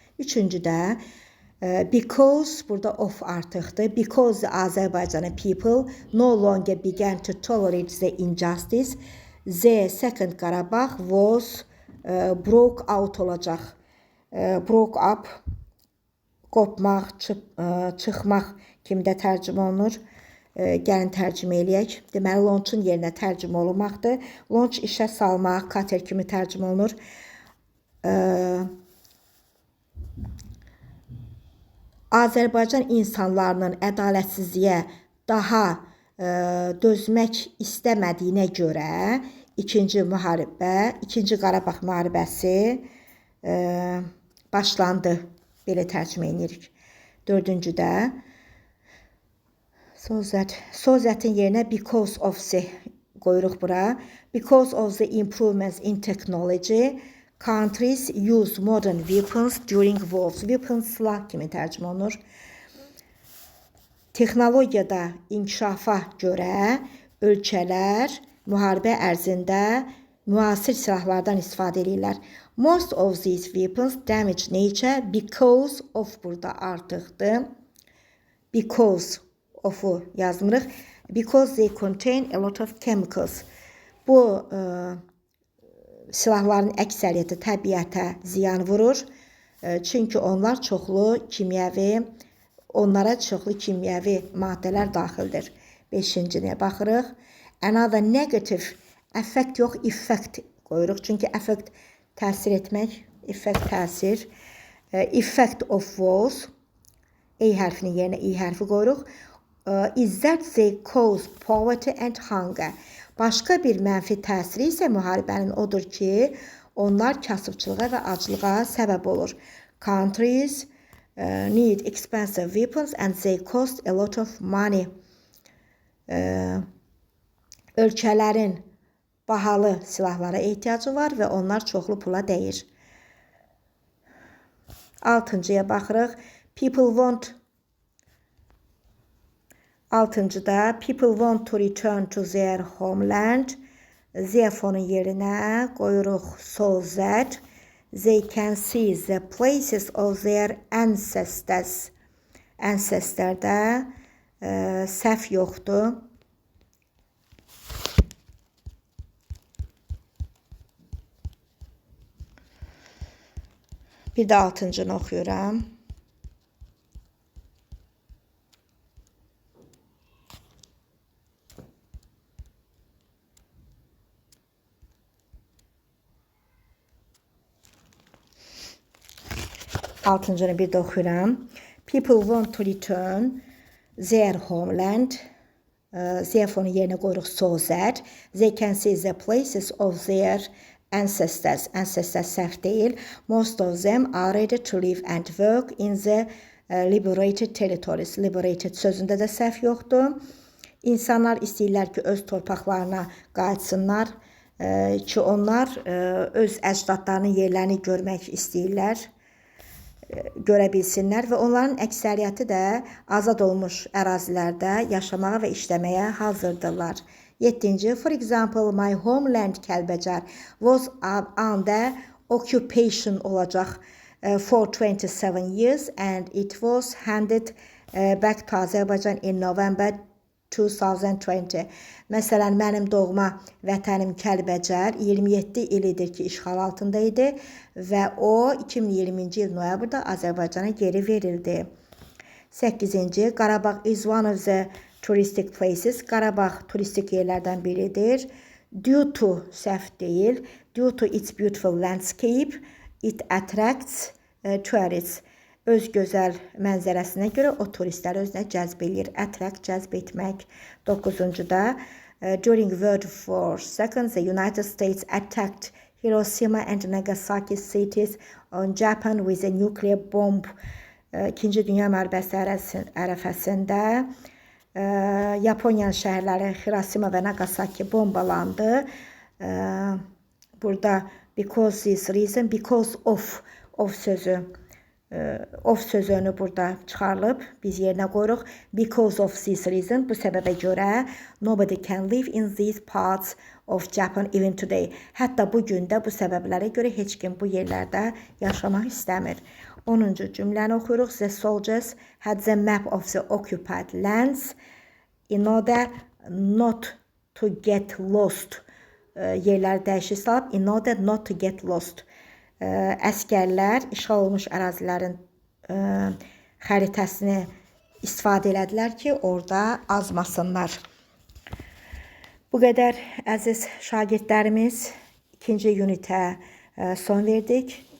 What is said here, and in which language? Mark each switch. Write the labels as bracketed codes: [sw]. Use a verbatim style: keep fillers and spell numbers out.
[az] Üçüncüdə e, because burada of artıqdır. [en] Because the Azerbaijani people no longer began to tolerate the injustice, the second Qarabağ was e, broke out [az] olacaq. E, [en] broke up [az] qopmaq, çı- ə, çıxmaq kimi də tərcümə olunur. Ə, Gəlin tərcümə eləyək. Deməli, launch-un yerinə tərcümə olunmaqdır. Launch işə salmaq, kater kimi tərcümə olunur. Ə, Azərbaycan insanlarının ədalətsizliyə daha ə, dözmək istəmədiyinə görə ikinci müharibə, ikinci Qarabağ müharibəsi ə, başlandı. Belə tərcümə edirik. Dördüncüdə so that so that'in yerinə [en] because of the [az] qoyuruq bura. [en] Because of the improvements in technology, countries use modern weapons during wars. [az] Weapons silah kimi tərcümə olunur. Texnologiyada inkişafa görə ölkələr müharibə ərzində müasir silahlardan istifadə edirlər. [en] Most of these weapons damage nature because of [az] burada artıqdır. [en] Because of'u [az] yazmırıq. [en] Because they contain a lot of chemicals. [az] Bu e, silahların əksəriyyəti təbiətə ziyan vurur. E, Çünki onlar çoxlu kimyəvi, onlara çoxlu kimyəvi maddələr daxildir. Beşincinə baxırıq. [en] Another negative effect [az] yox, effect qoyuruq. Çünki effect təsir etmək, effect təsir. E, [en] Effect of wars. [az] E hərfinin yerinə i hərfi qoyuruq. [en] E, Is that they cause poverty and hunger. [az] Başqa bir mənfi təsiri isə müharibənin odur ki, onlar kasıbçılığa və aclığa səbəb olur. [en] Countries e, need expensive weapons and they cost a lot of money. [az] Ölkələrin bahalı silahlara ehtiyacı var və onlar çoxlu pula dəyir. Altıncıya baxırıq. [en] People want [az] Altıncıda [en] people want to return to their homeland. [az] Zefonun yerinə qoyuruq [en] so that they can see the places of their ancestors. [az] Ancestor'da e, səhv yoxdur. Bir də altıncını oxuyuram. Altıncını bir də oxuyuram. [en] People want to return their homeland. Eh, [az] Zefonun yerinə qoyuruq [en] so that they can see the places of their ancestors. Ancestors [az] səhv deyil. [en] Most of them are ready to live and work in the eh, liberated territories. [az] Liberated sözündə də səhv yoxdur. İnsanlar istəyirlər ki, öz torpaqlarına qayıtsınlar eh, ki, onlar eh, öz əcdadlarının yerlərini görmək istəyirlər görə bilsinlər və onların əksəriyyəti də azad olmuş ərazilərdə yaşamağa və işləməyə hazırdırlar. yeddinci. [en] For example, my homeland Kəlbəcər was under occupation [az] olacaq [en] eh, for twenty-seven years and it was handed eh, back to Azerbaijan in November [az] iki min iyirmi. Məsələn, mənim doğma vətənim Kəlbəcər iyirmi yeddi il idi ki, işğal altında idi və o iki min iyirminci il noyabrda Azərbaycana geri verildi. səkkizinci. [en] Qarabağ is one of the touristic places. [az] Qarabağ turistik yerlərdən biridir. Due to səhv deyil. [en] Due to its beautiful landscape, it attracts eh, tourists. [az] Öz gözəl mənzərəsinə görə o turistləri özünə cəzb eləyir. Attract, cəzb etmək. doqquzuncu da [en] eh, During World War Second, the United States attacked Hiroshima and Nagasaki cities on Japan with a nuclear bomb. [az] Eh, İkinci Dünya Müharibəsi ərəsi- ərəfəsində e, Yaponiya şəhərləri Hiroshima və Nagasaki bombalandı. E, Burada [en] because this reason, [az] because of of sözü e, of sözünü burada çıxarılıb biz yerinə qoyuruq. [en] Because of this reason, [az] bu səbəbə görə [en] nobody can live in these parts of Japan even today. [az] Hətta bu gün də bu səbəblərə görə heç kim bu yerlərdə yaşamaq istəmir. onuncu cümləni oxuyuruq. [en] The soldiers had the map of the occupied lands in order not to get lost. [az] E, yerlər dəyişik salıb [en] in order not to get lost. [az] E, Əsgərlər işğal olmuş ərazilərin e, xəritəsini istifadə elədilər ki, orada azmasınlar. Bu qədər əziz şagirdlərimiz ikinci ünitə e, son verdik.